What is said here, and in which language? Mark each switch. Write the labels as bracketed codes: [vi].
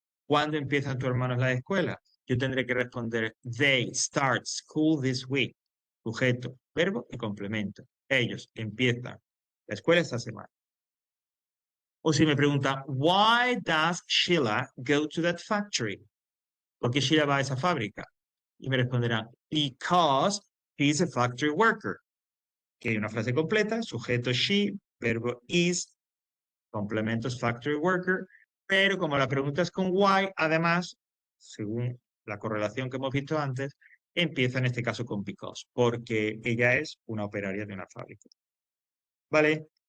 [es] ¿Cuándo empiezan tus hermanos la escuela? Yo tendré que responder, [en] they start school this week. [es] Sujeto, verbo y complemento. Ellos empiezan la escuela esta semana. O si me pregunta, [en] why does Sheila go to that factory? [es] ¿Por qué Sheila va a esa fábrica? Y me responderá, [en] because he's a factory worker. [es] Que hay una frase completa, sujeto she, verbo is, complementos [en] factory worker, [es] pero como la pregunta es con why, además, según la correlación que hemos visto antes, empieza en este caso con because, porque ella es una operaria de una fábrica. ¿Vale?